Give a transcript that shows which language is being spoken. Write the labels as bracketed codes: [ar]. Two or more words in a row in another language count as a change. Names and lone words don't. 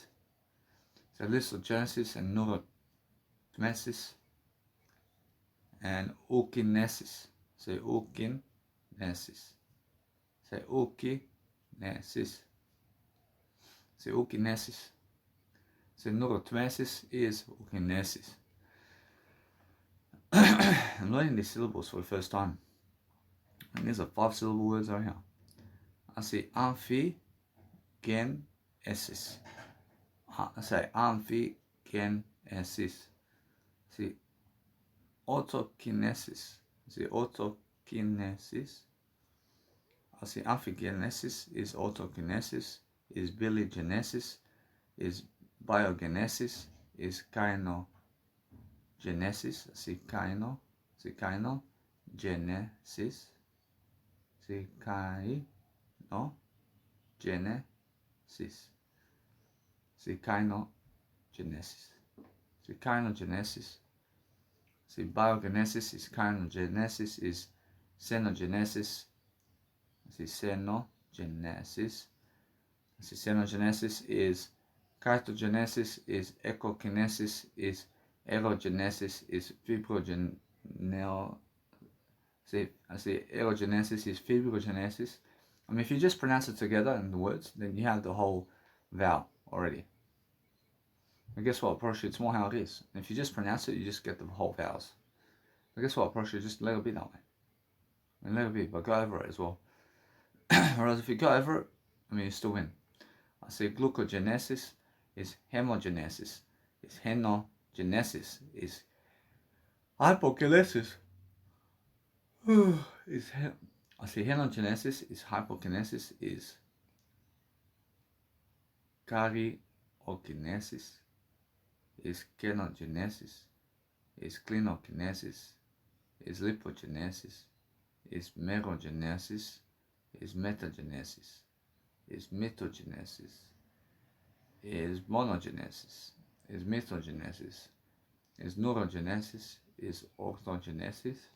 [en] So lysogenesis and neurotmesis and ookinesis. Say ookinesis. Say ookinesis. Say ookinesis. Say neurotmesis is ookinesis. I'm learning these syllables for the first time. And these are 5 syllable words right here. I see amphigenesis. I say amphigenesis. See autokinesis. See autokinesis. I see amphigenesis is autokinesis, is biligenesis, is biogenesis is gynogenesis. See gynogenesis. See gynogenesis. See gynogenesis. See gynogenesis. See biogenesis is gynogenesis is xenogenesis. See xenogenesis. See xenogenesis is cartogenesis is echokinesis is aerogenesis is aerogenesis is fibrogenesis. I mean, if you just pronounce it together in the words, then you have the whole vowel already. And guess what? Probably it's more how it is. And if you just pronounce it, you just get the whole vowels. But guess what? Probably just let it be that way. And let it be, but go over it as well. Whereas if you go over it, I mean, you still win. I say glucogenesis is hemogenesis, is henogenesis, is hypokinesis. I say henogenesis is hypokinesis, is karyokinesis, is kenogenesis, is clinokinesis, is lipogenesis, is merogenesis, is metagenesis, is mitogenesis, is monogenesis, is mithogenesis, is neurogenesis, is orthogenesis,